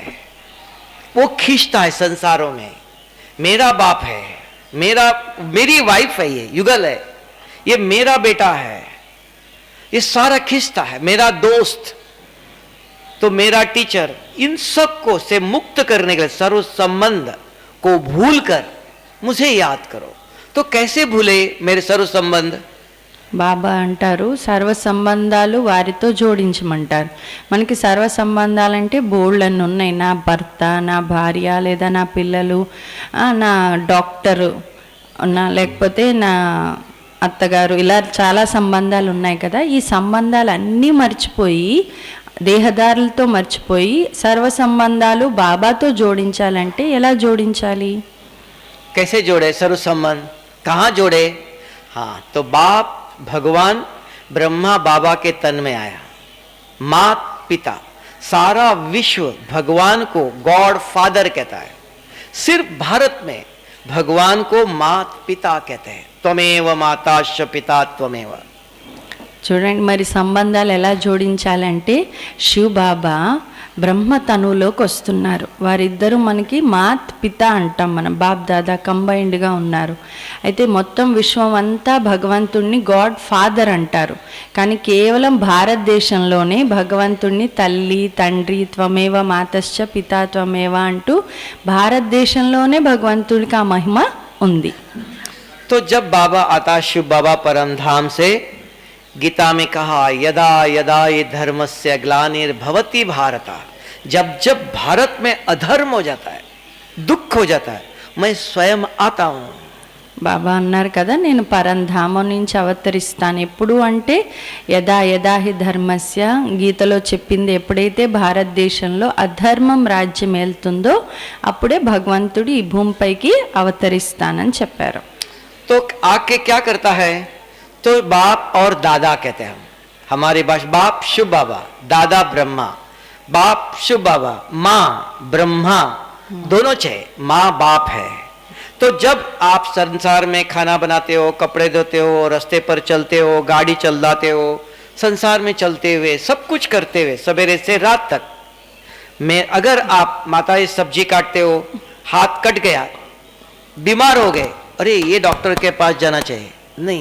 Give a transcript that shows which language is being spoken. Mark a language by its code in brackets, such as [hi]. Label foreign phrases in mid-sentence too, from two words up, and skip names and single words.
[hi] वो खींचता है संसारों में, मेरा बाप है, मेरी वाइफ है, ये युगल है, ये मेरा बेटा है, ये सारा खींचता है। मेरा दोस्त, तो मेरा टीचर, इन सब को से मुक्त करने के लिए सर्व संबंध को भूलकर मुझे याद करो। तो कैसे भूले मेरे सर्व संबंध? [te] బాబా అంటారు సర్వ సంబంధాలు వారితో జోడించమంటారు. మనకి సర్వ సంబంధాలంటే బోల్డన్ని ఉన్నాయి. నా భర్త, నా భార్య, లేదా నా పిల్లలు, నా డాక్టరు, లేకపోతే నా అత్తగారు, ఇలా చాలా సంబంధాలు ఉన్నాయి కదా. ఈ సంబంధాలు అన్నీ మర్చిపోయి, దేహదారులతో మర్చిపోయి సర్వ సంబంధాలు బాబాతో జోడించాలంటే ఎలా జోడించాలి? [hi] कैसे जोड़े सर्व संबंध? कहाँ जोड़े? हाँ, तो बाप भगवान ब्रह्मा बाबा के तन में आया, मात पिता, सारा विश्व भगवान को [en] God father [hi] कहता है। सिर्फ भारत में भगवान को मात पिता कहते हैं। [sa] त्वमेव माताश्च पिता त्वमेव। [te] చూడండి, మరి సంబంధాలు ఎలా జోడించాలంటే శివ్ బాబా బ్రహ్మ తనువులోకి వస్తున్నారు. వారిద్దరూ మనకి మాత్ పిత అంటాం, మనం బాప్ దాదా కంబైన్డ్గా ఉన్నారు. అయితే మొత్తం విశ్వం అంతా భగవంతుణ్ణి [en] God father [te] అంటారు. కానీ కేవలం భారతదేశంలోనే భగవంతుణ్ణి తల్లి తండ్రి [sa] త్వమేవ మాతశ్చ పితా త్వమేవ [te] అంటూ భారతదేశంలోనే భగవంతుడికి ఆ మహిమ ఉంది. [hi] तो जब बाबा आता, शिव बाबा परम धाम से, गीता में कहा [sa] यदा यदा ये धर्मस्य ग्लानिर्भवति भारत, [hi] जब जब भारत में अधर्म हो जाता है, दुख हो जाता है, मैं स्वयं आता हूं. [te] బాబా అన్నారు కదా, నేను పరంధామం నుంచి అవతరిస్తాను. ఎప్పుడు అంటే [sa] యదా యదా హి ధర్మస్య, [te] గీతలో చెప్పింది, ఎప్పుడైతే భారతదేశంలో అధర్మం రాజ్యం వెళ్తుందో అప్పుడే భగవంతుడు ఈ భూమిపైకి అవతరిస్తానని చెప్పారు. [hi] तो आके क्या करता है, तो बाप और दादा कहते हैं हमारे पास, बाप शिव बाबा, दादा ब्रह्मा, बाप शिव बाबा, माँ ब्रह्मा, दोनों चाहिए, माँ बाप है. तो जब आप संसार में खाना बनाते हो, कपड़े धोते हो, रास्ते पर चलते हो, गाड़ी चलाते हो, संसार में चलते हुए सब कुछ करते हुए सवेरे से रात तक में, अगर आप माता सब्जी काटते हो, हाथ कट गया, बीमार हो गए, अरे ये डॉक्टर के पास जाना चाहिए, नहीं.